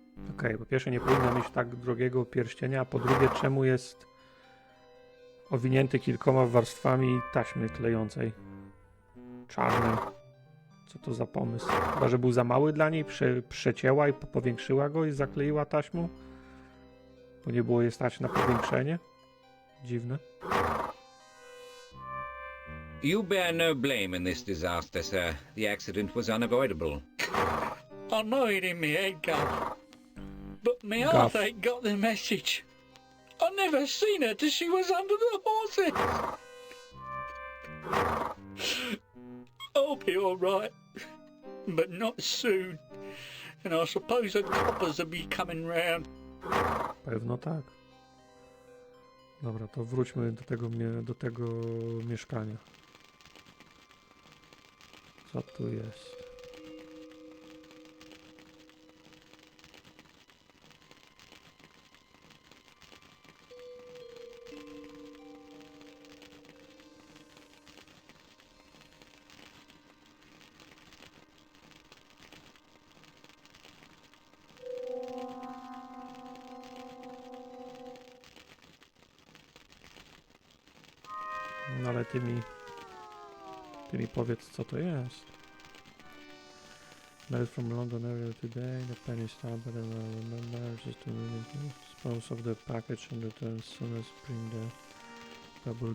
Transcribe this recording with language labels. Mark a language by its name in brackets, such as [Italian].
[Polish] Okej, po pierwsze nie powinna mieć tak drogiego pierścienia, a po drugie czemu jest owinięty kilkoma warstwami taśmy klejącej czarnej. Co to za pomysł? Chyba, że był za mały dla niej, przecięła i powiększyła go i zakleiła taśmą? Bo nie było jej stać na powiększenie? Dziwne. [English] You bear no blame in this disaster, sir. The accident was unavoidable. I know it in me head, Guff. But me Guff. heart ain't got the message. I never seen her till she was under the horses. I'll be all right, but not soon. And I suppose the coppers will be coming round. [Polish] Pewno tak. Dobra, to wróćmy do tego mieszkania. Co tu jest? No ale ty mi powiedz, co to jest. [English] Mail from London area today. The penny stamp, but I remember just to dispose of the package and return as soon as bring the bubble.